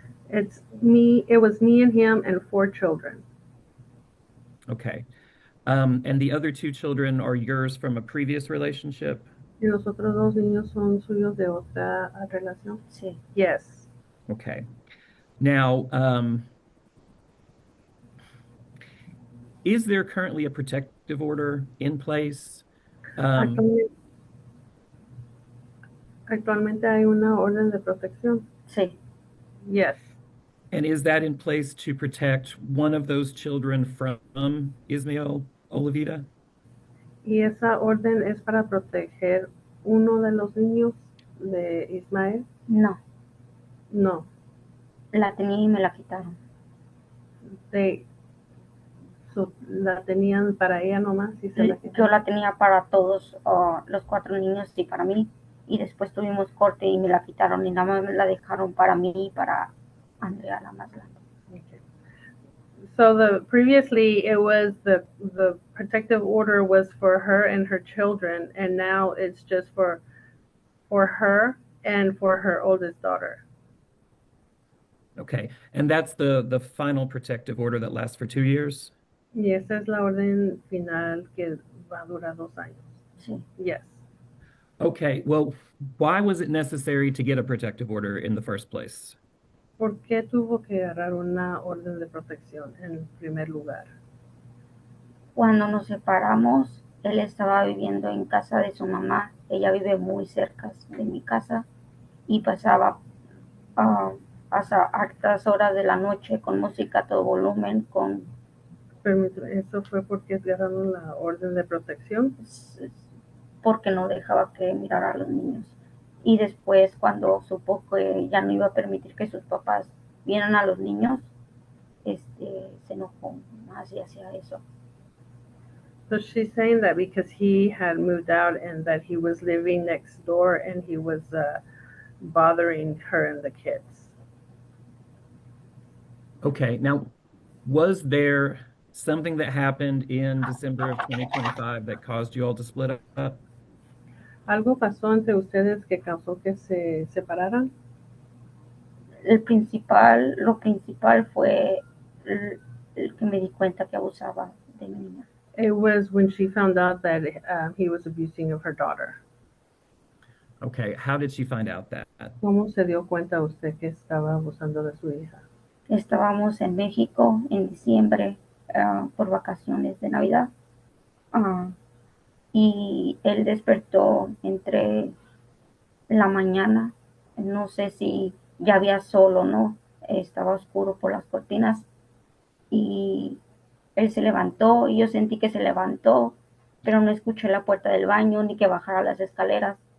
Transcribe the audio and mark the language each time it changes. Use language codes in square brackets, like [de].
[en] It was me and him and 4 children. Okay. And the other 2 children are yours from a previous relationship? [es] ¿Y los otros 2 niños son suyos de otra relación? Sí. [en] Yes. Okay. Now, is there currently a protective order in place? [es] Actualmente hay una orden de protección. Sí. [en] Yes. And is that in place to protect one of those children from Ismael Olveda? [es] Y esa orden es para proteger uno de los niños de Ismael. No. [en] No. [es] La tenía y me la quitaron. La tenían para ella nomás y se la quitaron. Yo la tenía para todos los 4 niños y para mí. Y después tuvimos corte y me la quitaron y nada más me la dejaron para mí y para Andrea, la más grande. [en] Okay. So previously it was the protective order was for her and her children, and now it's just for her and for her oldest daughter. Okay. And that's the final protective order that lasts for 2 years? [es] Y esa es la orden final que va a durar 2 años. Sí. [en] Yes. Okay. Well, why was it necessary to get a protective order in the first place? [es] ¿Por qué tuvo que agarrar una orden de protección en primer lugar? Cuando nos separamos, él estaba viviendo en casa de su mamá. Ella vive muy cerca de mi casa y pasaba hasta altas horas de la noche con música a todo volumen, Permíteme, ¿eso fue porque agarraron la orden de protección? porque no dejaba que mirara a los niños. Y después, cuando supo que ya no iba a permitir que sus papás vieran a los niños, se enojó más y hacía eso. [en] So she's saying that because he had moved out and that he was living next door and he was bothering her and the kids. Okay. Now, was there something that happened in December of 2025 that caused you all to split up? [es] ¿Algo pasó entre ustedes que causó que se separaran? Lo principal fue el que me di cuenta que abusaba de mi niña. [en] It was when she found out that he was abusing of her daughter. Okay. How did she find out that? [es] ¿Cómo se dio cuenta usted que estaba abusando de su hija? Estábamos en México en diciembre por vacaciones de Navidad. Y él despertó entre la mañana, no sé si ya había sol o no, estaba oscuro por las cortinas y él se levantó y yo sentí que se levantó, pero no escuché la puerta del baño ni que bajara las escaleras.